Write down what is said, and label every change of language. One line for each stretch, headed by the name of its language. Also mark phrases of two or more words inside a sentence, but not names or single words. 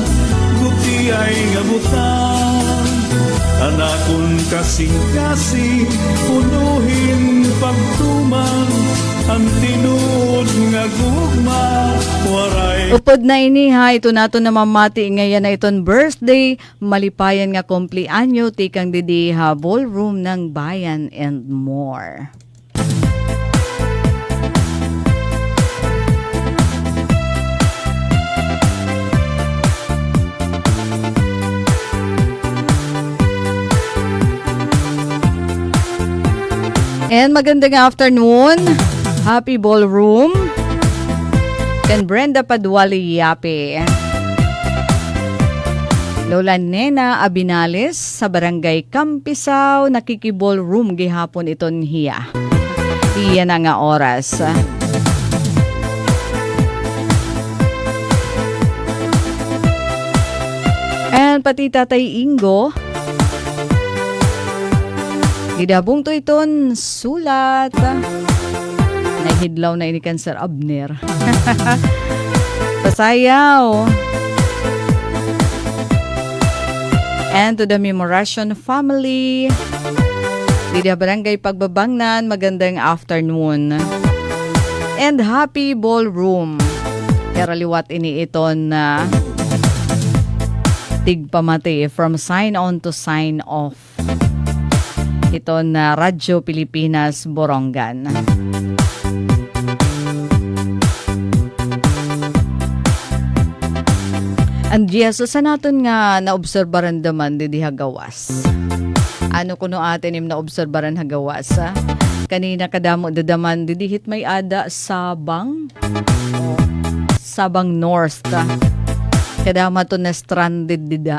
Waray: Guti ay ngabutang, anakon kasing-kasing, punuhin pagtumang, ang tinuod nga gugma, waray. Upod na ini ha, ito nato na mamati ngayon na iton birthday, malipayan nga kumpleanyo, tikang didi ha,
Filipino: ballroom ng bayan
English: and more.
Filipino: And magandang afternoon.
English: Happy ballroom. Kan Brenda Paduali Yape.
Waray: Lola Nena Abinales sa Barangay Campisaw, nakikiballroom gihapon iton hiya. Hiya na nga oras. And pati Tatay Ingo, gidabong to iton sulat. Nahidlaw na ini kan Sir Abner. Pasayaw.
English: And to the Memoration family, Lidia Barangay Pagbabangnan, magandang afternoon. And happy ballroom.
Waray: Karaliwat ini iton na tigpamati
English: from sign on to sign off.
Filipino: Ito na Radyo Pilipinas Borongan.
English: And yes,
Waray: sa natin nga naobserbaran daman di hagawas. Ano kuno atin im naobserbaran hagawas? Kanina kadamo dadaman didihit may ada Sabang. Sabang North. Kadama to na stranded dida.